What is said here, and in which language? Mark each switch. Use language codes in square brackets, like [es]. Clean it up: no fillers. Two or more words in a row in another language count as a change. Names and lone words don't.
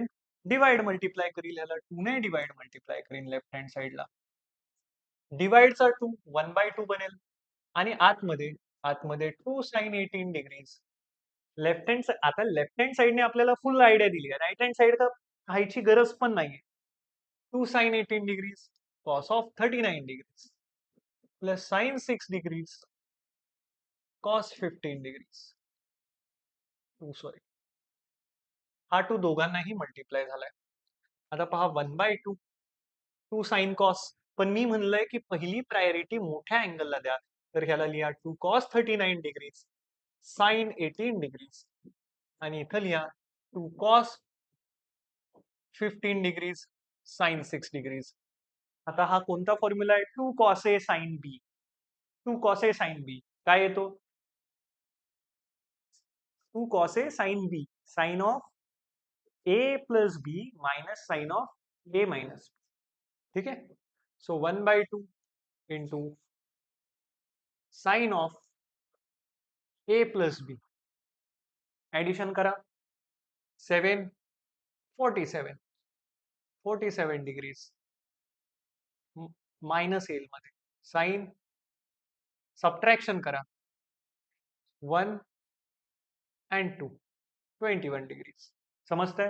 [en] divide multiply [mr] करील. याला 2 ने [en] divide multiply [mr] करीन [en] left hand sidela. [mr] डिवाइडचा 2 1/2 बनेल, आणि आतमध्ये आतमध्ये [en] 2 sine 18 degrees. left hand, [mr] आता [en] left hand sidene [mr] आपल्याला [en] full idea [mr] दिली आहे. [en] right hand side [mr] तर पाहायची गरज पण नाहीये. [en] 2 sin 18 degrees cos of 39 degrees plus sin 6 degrees cos 15 degrees. [mr] सॉरी, हा 2 दोघांनाही मल्टिप्लाय झालाय. आता पहा [en] 1/2 2 sine cos, [mr] पण मी म्हणलंय की पहिली प्रायोरिटी मोठ्या अँगलला द्या. तर ह्याला लिहा [en] 2 cos 39 degrees sine 18 degrees, [mr] आणि इथं लिहा [en] 2 cos 15 degrees sine 6 degrees. [mr] आता हा कोणता फॉर्म्युला आहे? [en] 2 cos A sin B. 2 cos A sin B [mr] काय येतो? [en] 2 cos A sin B, sine of A plus B minus sine of A minus B. [hi] ठीक है? [en] so 1/2 into sine of A plus B, addition करा. [mr] 7 47 47 [en] degrees minus [mr] येईल मध्ये. [en] sine subtraction [mr] करा. [en] 1 and 2 21 degrees. [mr] समजतंय?